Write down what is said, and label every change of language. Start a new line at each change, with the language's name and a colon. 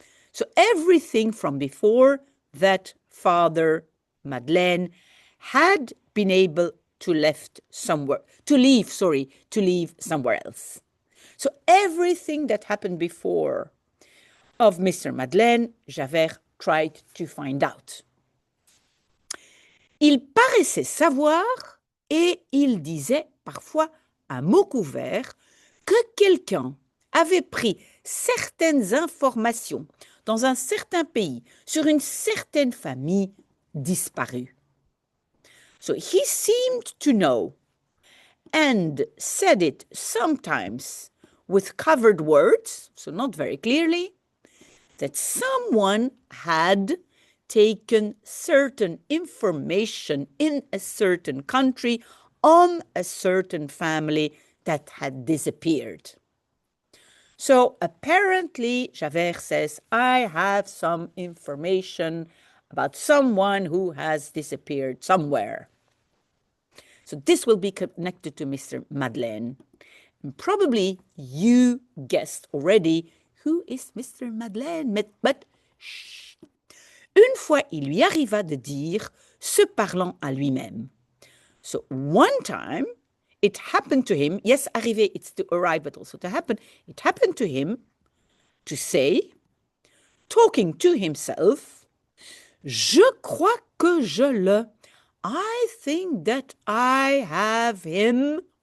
English: So everything from before that Father Madeleine had been able to leave somewhere else. So everything that happened before of Mr. Madeleine, Javert tried to find out.
French: Il paraissait savoir et il disait parfois à mots couverts que quelqu'un avait pris certaines informations dans un certain pays sur une certaine famille disparue.
English: So he seemed to know and said it sometimes with covered words, so not very clearly, that someone had taken certain information in a certain country on a certain family that had disappeared. So apparently, Javert says, I have some information about someone who has disappeared somewhere. So this will be connected to Mr. Madeleine. And probably you guessed already who is Mr. Madeleine, but shh.
French: Une fois, il lui arriva de dire, se parlant à lui-même.
English: So one time, it happened to him, yes, arriver, it's to arrive, but also to happen. It happened to him to say, talking to himself,
French: je crois que je le.
English: I think that I have him.